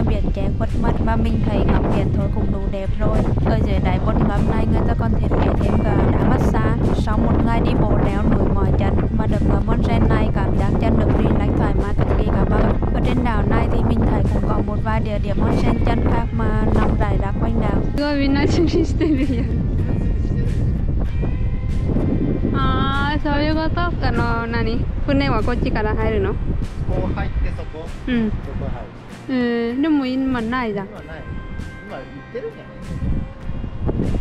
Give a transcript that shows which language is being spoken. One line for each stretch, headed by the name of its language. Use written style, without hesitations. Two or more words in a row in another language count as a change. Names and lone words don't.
Vietnamese: che khuất mắt và mình thấy ngắm biển thôi cũng đủ đẹp rồi. Ở dưới đáy bồn ngắm này người ta còn thiết kế thêm cả đá massage. Sau một ngày đi bộ leo núi mỏi chân mà được ngắm onsen này cảm giác chân được relax thoải mái cực kỳ các bạn. Ở trên đảo này thì mình thấy cũng có một vài địa điểm onsen chân khác mà nằm rải rác quanh đảo.
Japanese: ああ、そういうこと。船はこっちから入るの？こう入ってそこ。うん。そこ入る。でも今ないじゃん。今ない。今行ってるんじゃない？